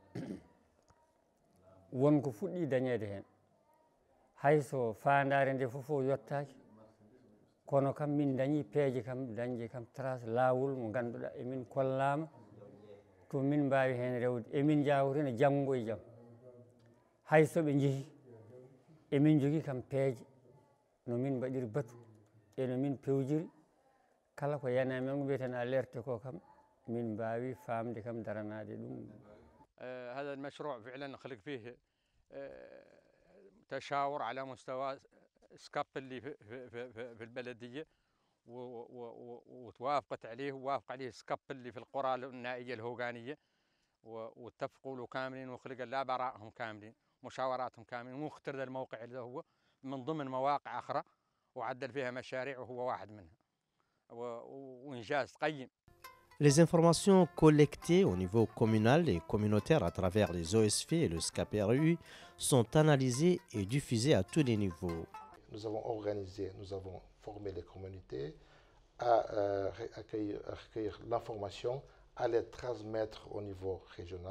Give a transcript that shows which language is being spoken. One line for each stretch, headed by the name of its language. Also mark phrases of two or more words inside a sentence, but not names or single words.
Fula: wonko fuɗɗi dañeede heen hayso faandaare nde fof o yottaaki kono kam min dañi peeje kam dañde kam trace laawol mo ngannduɗaa emin kollaama to min mbaawi heen rewde emin jaawrina janngo e jam hayso ɓe njehi emin jogii kam peeje no min mbaɗiri batu e no min pewjiri kala ko yana men ko mbiyeten alerte ko kam min mbaawi faamde kam daranaade ɗum.
Arabic: هذا المشروع فعلا خلق فيه تشاور على مستوى سكاب اللي في البلدية وتوافقت عليه ووافق عليه سكاب اللي في القرى النائية الهوغانية واتفقوا له كاملين وخلق لا برائهم كاملين مشاوراتهم كاملين واختار الموقع اللي هو من ضمن مواقع أخرى وعدل فيها مشاريع وهو واحد منها وإنجاز قيم.
French: Les informations collectées au niveau communal et communautaire à travers les OSV et le SCAP-RU sont analysées et diffusées à tous les niveaux. Nous avons formé les communautés à recueillir l'information, à les transmettre au niveau régional.